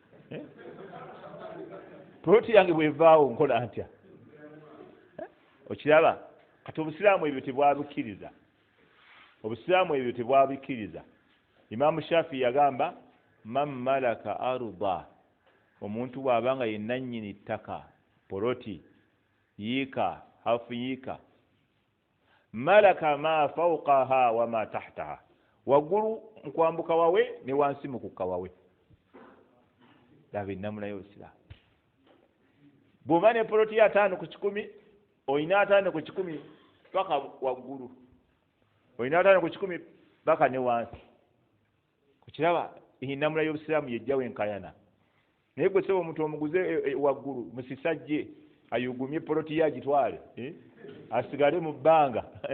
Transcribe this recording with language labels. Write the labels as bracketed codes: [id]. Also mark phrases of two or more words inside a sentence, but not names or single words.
[lg] poloti yange bwevaawo nkola ntya okiraba kati obusiraamu ebyo tebwabikkiriza Imaamu Shafii yagamba [ar] من ملك أرضا [lg] omuntu bw'abanga ye nannyini ttaka poloti yiika hafu yiika [ar] ملك ما فوقها وما تحتها [lg] waggulu nkwambuka wawe ne wansi mukukka wawe laba ennamula y'obusiraamu bw'oba ne poloti ya 5 ku 10 oyina 5 ku 10 paka waggulu oyina 5 ku 10 paka ne wansi kukiraba ennamula y'obusiraamu yejjawo enkayana naye gwe sebo omuntu omuguze waggulu musisajje ayugumye poloti ya gitwale asigale mu bbanga